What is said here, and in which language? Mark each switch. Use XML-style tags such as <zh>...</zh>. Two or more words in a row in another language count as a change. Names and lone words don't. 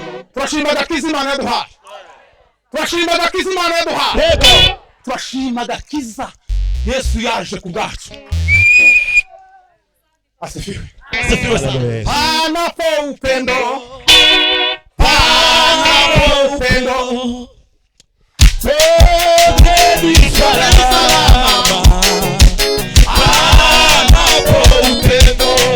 <rw>turashima agakiza Imana yaduhaye turashima agakiza Imana yaduhaye Yego. turashima agakiza Yesu yaje ku bwacu asifiwe</rw> <sw>Asifiwe sana. panapo upendo panapo upendo Wote ni salama. Panapo upendo.</sw>